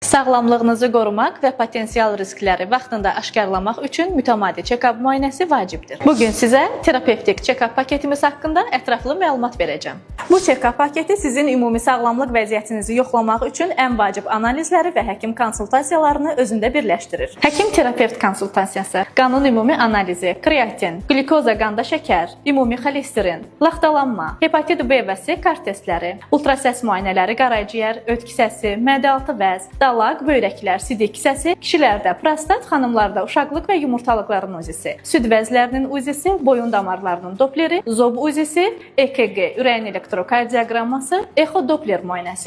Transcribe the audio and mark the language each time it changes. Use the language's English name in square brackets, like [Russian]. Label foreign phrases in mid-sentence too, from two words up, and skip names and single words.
[Azerbaijani] Sağlamlığınızı qorumaq və potensial riskləri vaxtında aşkarlamaq üçün mütəmadi check-up müayinəsi vacibdir. Bugün sizə terapevtik check-up paketimiz haqqında ətraflı məlumat verəcəm. Bu check-up paketi sizin ümumi sağlamlıq vəziyyətinizi yoxlamaq üçün ən vacib analizləri və həkim konsultasiyalarını özündə birləşdirir. Həkim-terapevt konsultasiyası, qanın ümumi analizi, kreatin, glikoza qanda şəkər, ümumi xolesterin, laxtalanma, hepatit B və C kart testləri, ultrasəs müayinələri, qaraciyər, öd kisəsi, mədə-altı vəz, dalaq, böyrəklər, sidik kisəsi, kişilərdə prostat, xanımlarda uşaqlıq və yumurtalıqların uzisi, süd vəzlərinin uzisi, boyun damarlarının dopleri, zob uzisi, EKG, ürəyin elektrokardiyoqramması, echo-doppler müayinəsi.